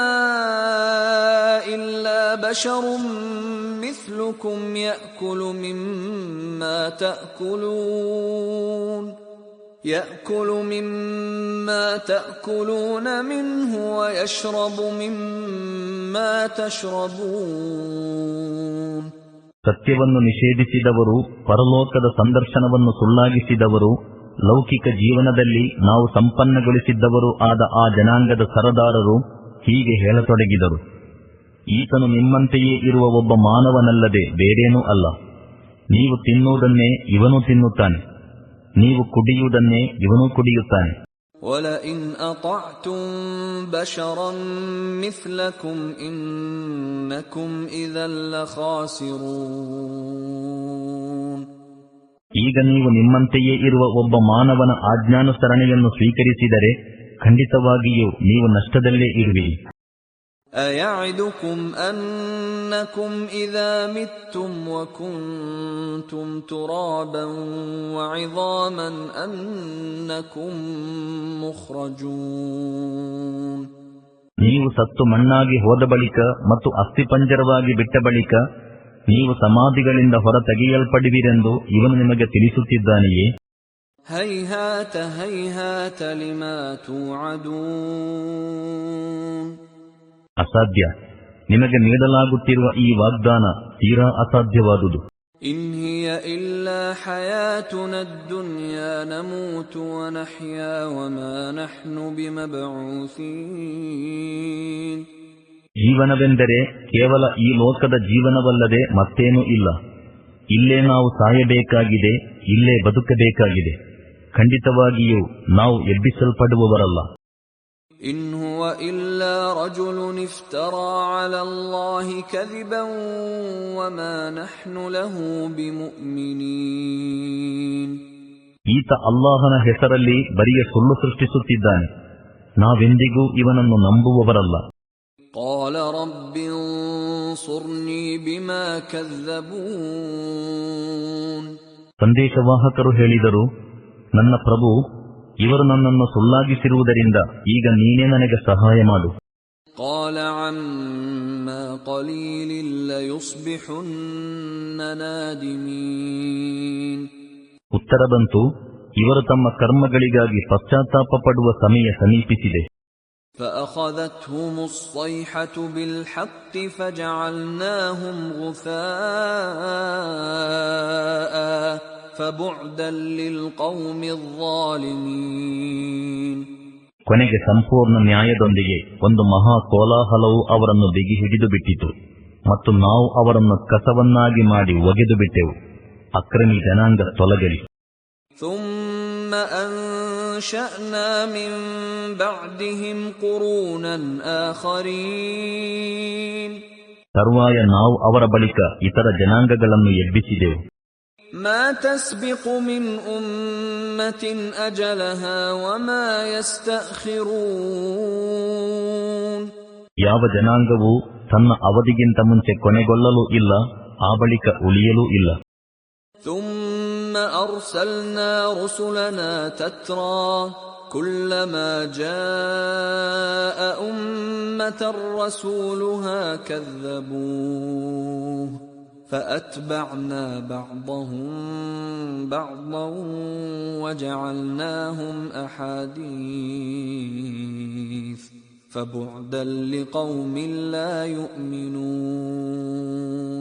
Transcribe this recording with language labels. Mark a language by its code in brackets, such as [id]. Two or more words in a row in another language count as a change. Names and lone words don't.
[ar] إلا بشر مثلكم يأكل مما تأكلون منه ويشرب مما تشربون. [kn] ಸತ್ಯವನ್ನು ನಿಷೇಧಿಸಿದವರು, ಪರಲೋಕದ ಸಂದರ್ಶನವನ್ನು ಸುಳ್ಳಾಗಿಸಿದವರು, ಲೌಕಿಕ ಜೀವನದಲ್ಲಿ ನಾವು ಸಂಪನ್ನಗೊಳಿಸಿದ್ದವರು ಆದ ಆ ಜನಾಂಗದ ಸರದಾರರು ಹೀಗೆ ಹೇಳತೊಡಗಿದರು, ಈತನು ನಿಮ್ಮಂತೆಯೇ ಇರುವ ಒಬ್ಬ ಮಾನವನಲ್ಲದೆ ಬೇರೇನೂ ಅಲ್ಲ. ನೀವು ತಿನ್ನುವುದನ್ನೇ ಇವನೂ ತಿನ್ನುತ್ತಾನೆ, ನೀವು ಕುಡಿಯುವುದನ್ನೇ ಇವನೂ ಕುಡಿಯುತ್ತಾನೆ. [ar] وَلَئِنْ أَطَعْتُمْ بَشَرًا مِثْلَكُمْ إِنَّكُمْ إِذًا لَخَاسِرُونَ. [kn] ಈಗ ನೀವು ನಿಮ್ಮಂತೆಯೇ ಇರುವ ಒಬ್ಬ ಮಾನವನ ಆಜ್ಞಾನುಸರಣೆಯನ್ನು ಸ್ವೀಕರಿಸಿದರೆ ಖಂಡಿತವಾಗಿಯೂ ನೀವು ನಷ್ಟದಲ್ಲೇ ಇರುವಿರಿ. [ar] أَيَعِدُكُمْ أَنَّكُمْ إِذَا مِتُّمْ وَكُنْتُمْ تُرَابًا وَعِظَامًا أَنَّكُمْ مُخْرَجُونَ. [kn] ನೀವು ಸತ್ತು ಮಣ್ಣಾಗಿ ಹೋದ ಬಳಿಕ ಮತ್ತು ಅಸ್ಥಿಪಂಜರವಾಗಿ ಬಿಟ್ಟ ಬಳಿಕ ನೀವು ಸಮಾಧಿಗಳಿಂದ ಹೊರ ತೆಗೆಯಲ್ಪಡುವಿರೆಂದು ಇವನು ನಿಮಗೆ ತಿಳಿಸುತ್ತಿದ್ದಾನೆಯೇ? [ar] هَيْهَاتَ هَيْهَاتَ لِمَا تُوعَدُونَ. [kn] ಅಸಾಧ್ಯ, ನಿಮಗೆ ನೀಡಲಾಗುತ್ತಿರುವ ಈ ವಾಗ್ದಾನ ತೀರಾ ಅಸಾಧ್ಯವಾದುದು. إِنْ هِيَ إِلَّا حَيَاتُنَا الدُّنْيَا نَمُوتُ وَنَحْيَا وَمَا نَحْنُ بِمَبْعُوثِينَ. ಜೀವನವೆಂದರೆ ಕೇವಲ ಈ ಲೋಕದ ಜೀವನವಲ್ಲದೆ ಮತ್ತೇನೂ ಇಲ್ಲ. ಇಲ್ಲೇ ನಾವು ಸಾಯಬೇಕಾಗಿದೆ, ಇಲ್ಲೇ ಬದುಕಬೇಕಾಗಿದೆ. ಖಂಡಿತವಾಗಿಯೂ ನಾವು ಎಬ್ಬಿಸಲ್ಪಡುವವರಲ್ಲ. [ar] إِنْ هُوَ إِلَّا رَجُلٌ افْتَرَى عَلَى اللَّهِ كَذِبًا وَمَا نَحْنُ لَهُ بِمُؤْمِنِينَ. [kn] ಈತ ಅಲ್ಲಾಹನ ಹೆಸರಲ್ಲಿ ಬರಿಯ ಸುಳ್ಳು ಸೃಷ್ಟಿಸುತ್ತಿದ್ದಾನೆ, ನಾವೆಂದಿಗೂ ಇವನನ್ನು ನಂಬುವವರಲ್ಲ. [ar] قال رب انصرني بما كذبون. [kn] ಸಂದೇಶವಾಹಕರು ಹೇಳಿದರು, ನನ್ನ ಪ್ರಭು, ಇವರು ನನ್ನನ್ನು ಸುಳ್ಳಾಗಿಸಿರುವುದರಿಂದ ಈಗ ನೀನೇ ನನಗೆ ಸಹಾಯ ಮಾಡು. [ar] قال عما قليل ليصبحن نادمين. [kn] ಉತ್ತರ ಬಂತು, ಇವರು ತಮ್ಮ ಕರ್ಮಗಳಿಗಾಗಿ ಪಶ್ಚಾತ್ತಾಪ ಪಡುವ ಸಮಯ ಸಮೀಪಿಸಿದೆ. [ar] فأخذتهم الصيحة بالحق فجعلناهم غثاء فبعدا للقوم الظالمين. [kn] ಕೊನೆಗೆ ಸಂಪೂರ್ಣ ನ್ಯಾಯದೊಂದಿಗೆ ಒಂದು ಮಹಾ ಕೋಲಾಹಲವು ಅವರನ್ನು ಬಿಗಿ ಹಿಡಿದು ಬಿಟ್ಟಿತು ಮತ್ತು ನಾವು ಅವರನ್ನು ಕಸವನ್ನಾಗಿ ಮಾಡಿ ಒಗೆದು ಬಿಟ್ಟೆವು. ಅಕ್ರಮಿ ಜನಾಂಗ ತೊಲಗಲಿ. [ar] ثم أنشأنا من بعدهم قرونا آخرين. [kn] ತರುವಾಯ ನಾವು ಅವರ ಬಳಿಕ ಇತರ ಜನಾಂಗಗಳನ್ನು ಎಬ್ಬಿಸಿದೆವು. [ar] ما تسبق من أمة أجلها وما يستأخرون. [kn] ಯಾವ ಜನಾಂಗವೂ ತನ್ನ ಅವಧಿಗಿಂತ ಮುಂಚೆ ಕೊನೆಗೊಳ್ಳಲೂ ಇಲ್ಲ, ಆ ಬಳಿಕ ಉಳಿಯಲೂ ಇಲ್ಲ. [ar] ثم أرسلنا رسلنا تترى كلما جاء أمة رسولها كذبوه فأتبعنا بعضهم بعضا وجعلناهم أحاديث فبعدا لقوم لا يؤمنون.